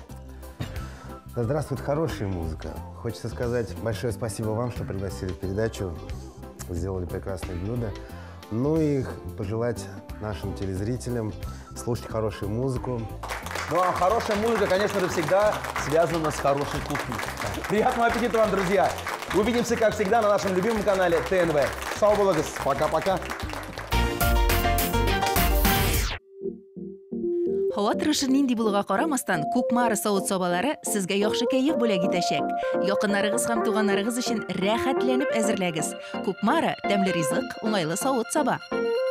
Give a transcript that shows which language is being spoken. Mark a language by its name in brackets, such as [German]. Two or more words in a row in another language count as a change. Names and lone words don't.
[Russian] Да здравствует хорошая музыка. Хочется сказать большое спасибо вам, что пригласили в передачу, сделали прекрасное блюдо. Ну и пожелать нашим телезрителям слушать хорошую музыку. Ну а хорошая музыка, конечно же, всегда связана с хорошей кухней. Приятного аппетита вам, друзья! Увидимся, как всегда, на нашем любимом канале ТНВ. [Tatar] Сау болагыз. [Russian] Пока-пока. [Tatar] Һава торышы нинди булуга карамастан, Кукмара савыт сабалары сезгә яхшы кәеф бүләк итәчәк. Якыннарыгыз һәм туганнарыгыз өчен рәхәтләнеп әзерләгез. Кукмара тәмле ризык, уңайлы савыт саба.